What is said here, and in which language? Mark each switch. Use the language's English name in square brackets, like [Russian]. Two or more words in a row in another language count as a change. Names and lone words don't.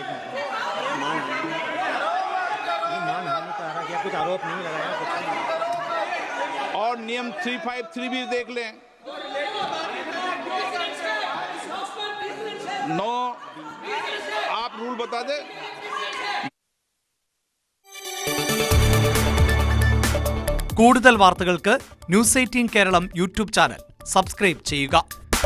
[Hindi] कुछ आरोप नहीं लगाया, और नियम 353 भी देख लें। नो, आप रूल बता दे। [Malayalam] കൂടുതൽ വാർത്തകൾക്ക് ന്യൂസ് 18 കേരളം യൂട്യൂബ് ചാനൽ സബ്സ്ക്രൈബ് ചെയ്യുക.